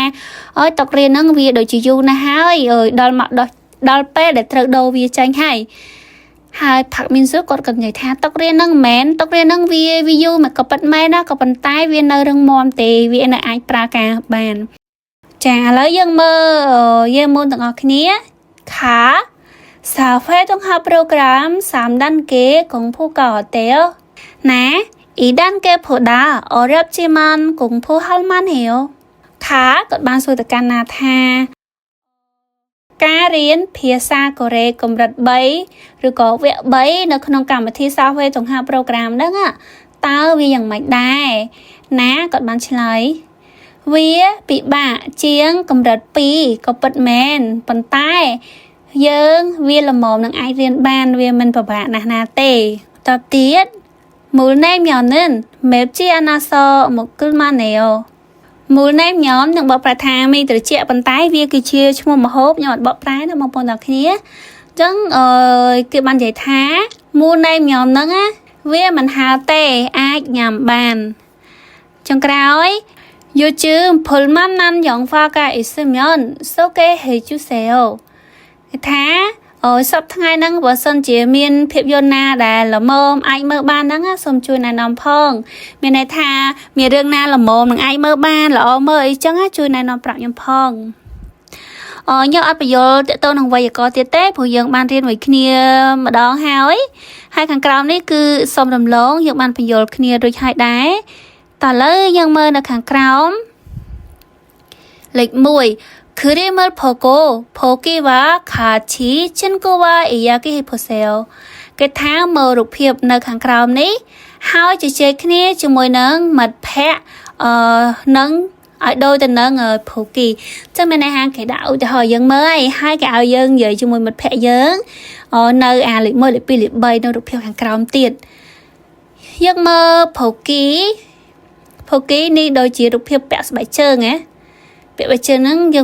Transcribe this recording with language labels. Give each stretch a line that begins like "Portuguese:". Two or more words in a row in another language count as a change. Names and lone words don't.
Khmer: តុរៀននឹងវាដូចជាយូរណាស់ហើយដល់ពេលដែលត្រូវដូរវាចេញហើយផាក់មីនស៊ូគាត់ក៏និយាយថាតុរៀននឹងមែនតុរៀននឹងវាយូរមកក៏ប៉ិតមែនណាក៏ប៉ុន្តែវានៅរឹងមាំទេវានៅអាចប្រើការបានចាឥឡូវយើងមើលយើងមុនទាំងអស់គ្នាខា
Korean: 4회 통합 프로그램 3단계 공부가 어때요? 네, 2단계보다 어렵지만 공부할 만해요.
Khmer: គាត់បានសួរទៅកាន់ណាថាការរៀនភាសាកូរ៉េកម្រិត3ឬក៏វគ្គ3នៅក្នុងកម្មវិធី
Korean: 4회 통합 프로그램
Khmer: ហ្នឹងតើវាយ៉ាងម៉េចដែរណា គាត់បានឆ្លើយវាពិបាកជាងកម្រិត2ក៏ពិតមែនប៉ុន្តែយើងវាល្មមនឹងអាចរៀន បានវាមិនពិបាកណាស់ណាទេតទៅទៀតមូលនៃញ៉ាំនឹងមេបជាអណាសមកគលម៉ាណេអូមូលនៃញ៉ាំនឹងបកប្រែថាមីត្រជាប៉ុន្តែវាគឺជាឈ្មោះម្ហូបខ្ញុំអត់បកប្រែណាបងប្អូនទាំងគ្នាអញ្ចឹងគេបាននិយាយថាមូលនៃញ៉ាំហ្នឹងវាមិនហាលទេអាចញ៉ាំបានចុងក្រោយ
Korean: 요즘 볼만한 영화가 있으면 소개해주세요.
Khmer: គេថាសប្តាហ៍ថ្ងៃហ្នឹងបើសិនជាមានភាពយន្តណាដែលល្មមអាចមើលបានហ្នឹងសូមជួយ ណែនាំផងមានន័យថាមានរឿងណាល្មមនឹងអាចមើលបានល្អមើលអីចឹងជួយណែនាំប្រាប់ខ្ញុំផងខ្ញុំអត់បញ្យល់តទៅនឹងវេយ្យាករណ៍ទៀតទេព្រោះយើងបានរៀនមួយគ្នាម្ដងហើយខាងក្រោមនេះគឺសូមរំលងយើងបានបញ្យល់គ្នារួចហើយដែរតើឥឡូវយើងមើលនៅខាងក្រោមលេខ 1
Korean: 그림을 보고 보기와 같이 친구와 이야기해보세요.
Khmer: គេថាមើលរូបភាពនៅខាងក្រោមនេះហើយជជែកគ្នាជាមួយនឹងមិត្តភ័ក្តិនិងឲ្យដូចទៅនឹងភូគីចឹងមានន័យថាគេដាក់ឧទាហរណ៍យើងមើលហើយគេឲ្យយើងនិយាយជាមួយមិត្តភក្តិយើងនៅអាលេខ1លេខ2លេខ3នៅរូបភាពខាងក្រោមទៀតយើងមើលភូគីនេះដូចជារូបភាពពាក់ស្បែកជើងណាពាក់ស្បែកជើងហ្នឹងយើង